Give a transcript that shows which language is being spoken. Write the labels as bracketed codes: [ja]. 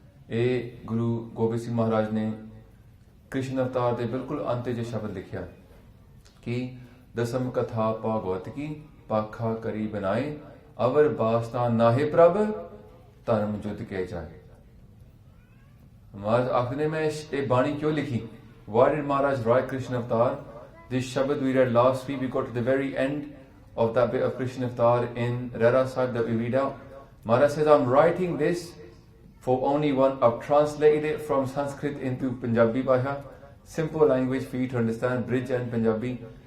[pa] ਇਹ ਗੁਰੂ ਗੋਬਿੰਦ ਸਿੰਘ ਮਹਾਰਾਜ ਨੇ ਕ੍ਰਿਸ਼ਨ ਅਵਤਾਰ ਦੇ ਬਿਲਕੁਲ ਅੰਤ 'ਚ ਸ਼ਬਦ ਲਿਖਿਆ ਕਿ ਦਸਮ ਕਥਾ ਭਾਗਵਤ ਕੀ ਪਾਖਾ ਕਰੀ ਬਨਾਏ, ਅਵਰ ਬਾਸਤਾ ਨਾਹੇ ਪ੍ਰਭ ਧਰਮ ਜੁਦ ਕੇ ਜਾਏ। [hi] महाराज आखिर में ये बाणी क्यों लिखी? [en] Why did Maharaj write Krishna Avatar? This Shabad we read last week, we got to the very end of that bit of Krishna Avatar in Rehraas Sahib that we read out. Maharaj says, I'm writing this for only one. I've translated it from Sanskrit into Punjabi Bhasha, simple language for you to understand, bridge and Punjabi.